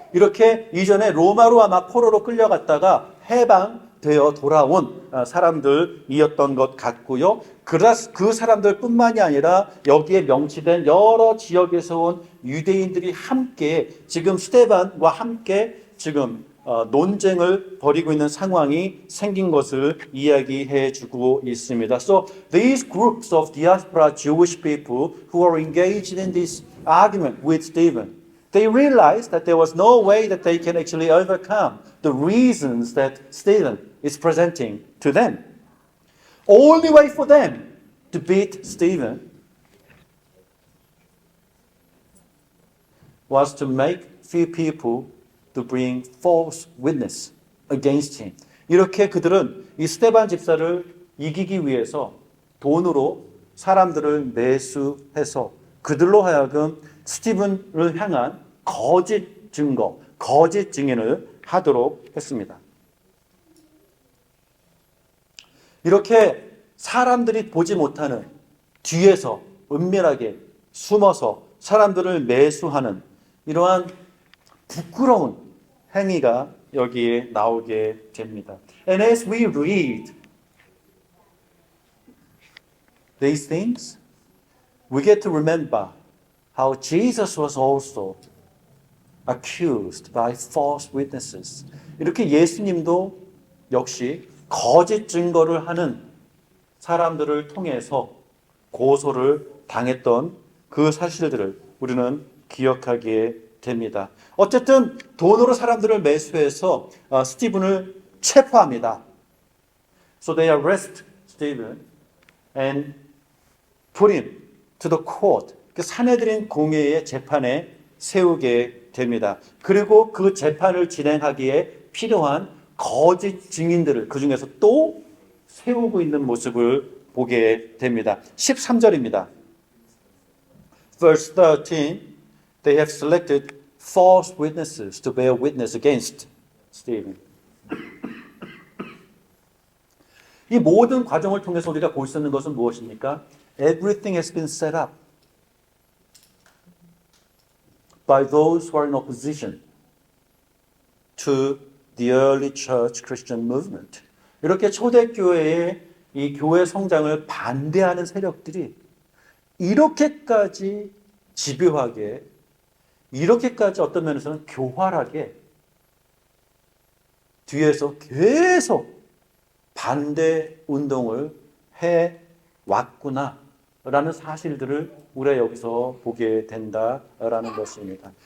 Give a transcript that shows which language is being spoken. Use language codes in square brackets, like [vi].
[ko] 이렇게 이전에 로마로 아마 포로로 끌려갔다가 해방되어 돌아온 사람들이었던 것 같고요. 그 사람들뿐만이 아니라 여기에 명시된 여러 지역에서 온 유대인들이 함께 지금 스데반과 함께 지금 논쟁을 벌이고 있는 상황이 생긴 것을 이야기해 주고 있습니다. [en] So these groups of diaspora Jewish people who are engaged in this argument with Stephen, they realized that there was no way that they can actually overcome the reasons that Stephen is presenting to them. Only way for them to beat Stephen was to make few people to bring false witness against him. [ko] 이렇게 그들은 이 스데반 집사를 이기기 위해서 돈으로 사람들을 매수해서 그들로 하여금 스티븐을 향한 거짓 증거, 거짓 증인을 하도록 했습니다. 이렇게 사람들이 보지 못하는 뒤에서 은밀하게 숨어서 사람들을 매수하는 이러한 부끄러운 행위가 여기에 나오게 됩니다. [en] And as we read these things, we get to remember how Jesus was also accused by false witnesses. [ko] 이렇게 예수님도 역시 거짓 증거를 하는 사람들을 통해서 고소를 당했던 그 사실들을 우리는 기억하게 됩니다. 어쨌든 돈으로 사람들을 매수해서 스티븐을 체포합니다. [en] So they arrest Stephen and put him to the court. [ko] 그 사내들인 공회의 재판에 세우게 됩니다. 그리고 그 재판을 진행하기에 필요한 거짓 증인들을 그 중에서 또 세우고 있는 모습을 보게 됩니다. 13절입니다. [en] Verse 13, they have selected false witnesses to bear witness against Stephen. [ko] 이 모든 과정을 통해서 우리가 볼 수 있는 것은 무엇입니까? [en] Everything has been set up by those who are in opposition to the early church Christian movement. [ko] 이렇게 초대교회의 이 교회 성장을 반대하는 세력들이 이렇게까지 집요하게, 이렇게까지 어떤 면에서는 교활하게 뒤에서 계속 반대 운동을 해 왔구나라는 사실들을 우리가 여기서 보게 된다라는 것입니다.